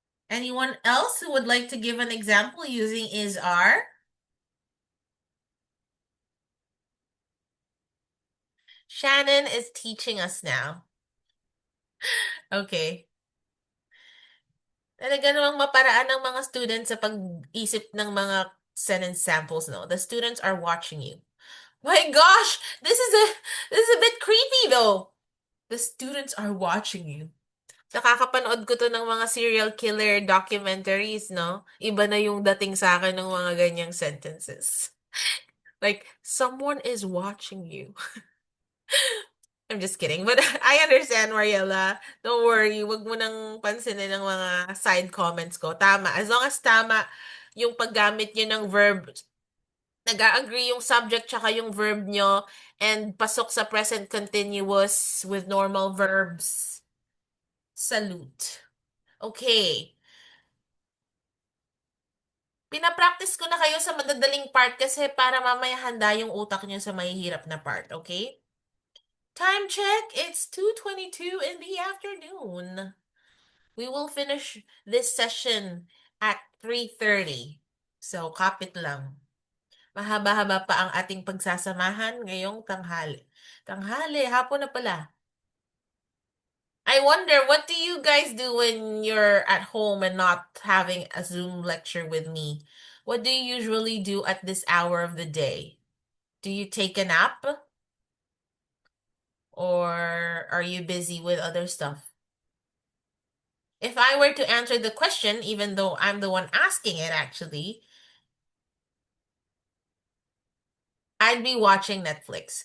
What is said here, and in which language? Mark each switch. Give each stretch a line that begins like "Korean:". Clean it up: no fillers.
English: Anyone else who would like to give an example using is are? Shannon is teaching us now. Okay.
Filipino: Talaga namang maparaan ng mga students sa pag-isip ng mga sentence samples, no?
English: The students are watching you. My gosh, this is a bit creepy though. The students are watching you.
Filipino: Nakakapanood ko to ng mga serial killer documentaries, no? Iba na yung dating sa akin ng mga ganyang sentences.
English: Like, someone is watching you. I'm just kidding. But I understand, Mariela. Don't worry.
Filipino: Wag mo nang pansinin ang mga side comments ko. Tama.
English: As long as
Filipino: tama yung paggamit nyo ng verb, nag-agree yung subject tsaka yung verb nyo, and pasok sa present continuous
English: with normal verbs.
Filipino: Salute. Okay. Pinapractice ko na kayo sa madadaling part kasi para mamaya handa yung utak nyo sa mahihirap na part, okay?
English: Time check, it's 2:22 in the afternoon. We will finish this session at 3:30.
Filipino: So, kapit lang. Mahaba-haba pa ang ating pagsasamahan ngayong tanghali. Tanghali, hapon na pala.
English: I wonder, what do you guys do when you're at home and not having a Zoom lecture with me? What do you usually do at this hour of the day? Do you take a nap? Or are you busy with other stuff? If I were to answer the question, even though I'm the one asking it actually, I'd be watching Netflix.